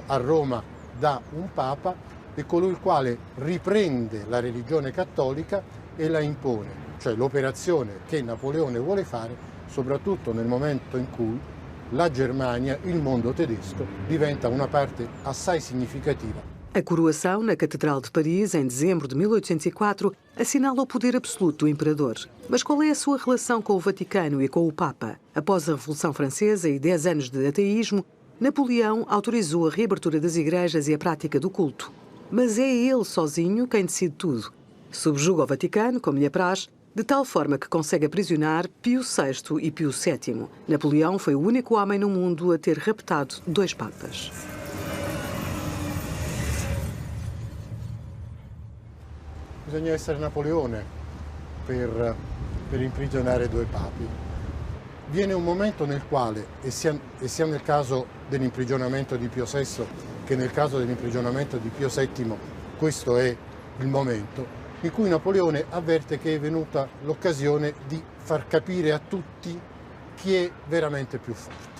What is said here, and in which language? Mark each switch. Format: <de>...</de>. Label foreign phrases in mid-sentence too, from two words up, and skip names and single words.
<it>a Roma da un Papa, è colui il quale riprende la religione cattolica e la impone, cioè l'operazione che Napoleone vuole fare, soprattutto nel momento in cui la Germania, il mondo tedesco, diventa una parte assai significativa.</it> <pt>A coroação na Catedral de Paris, em dezembro de 1804, assinala o poder absoluto do imperador. Mas qual é a sua relação com o Vaticano e com o Papa? Após a Revolução Francesa e 10 anos de ateísmo, Napoleão autorizou a reabertura das igrejas e a prática do culto. Mas é ele sozinho quem decide tudo. Subjuga o Vaticano, como lhe apraz, de tal forma que consegue aprisionar Pio VI e Pio VII. Napoleão foi o único homem no mundo a ter raptado 2 papas.</pt> <it>Bisogna essere Napoleone per imprigionare 2 papi. Viene un momento nel quale, e sia nel caso dell'imprigionamento di Pio VI che nel caso dell'imprigionamento di Pio VII, questo è il momento, in cui Napoleone avverte che è venuta l'occasione di far capire a tutti chi è veramente più forte.</it>